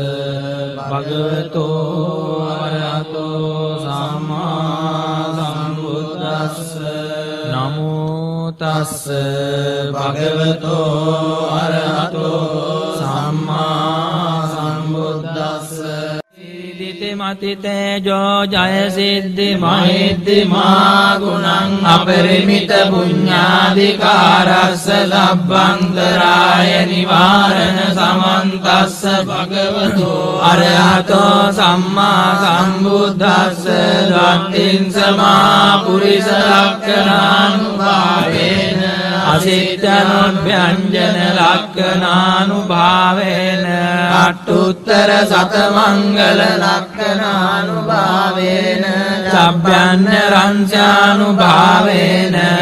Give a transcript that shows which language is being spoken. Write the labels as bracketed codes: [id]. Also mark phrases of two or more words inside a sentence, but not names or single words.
[pi] භගවතෝ අරහතෝ සම්මා සම්බුද්දස්ස නමෝ තස්ස භගවතෝ අරහතෝ සම්මා සම්බුද්දස්ස මති තේජෝ ජය සිද්ධි මහිද්දිමා ගුණං අපරිමිත පුඤ්ඤාධිකාරස්ස ලබ්බන්තරාය නිවාරණ සමන්තස්ස භගවතෝ අරහතෝ සම්මා සම්බුද්දස්ස ධම්මින් සමා පුරිස ලක්ඛණානුභාවේන අසිට්ඨනොභ්‍යංජන ලක්ඛණානුභාවේන අට්ඨුත්තර සතමංගල ලක්ඛණානුභාවේන චබ්බයන්‍ය රංසානුභාවේන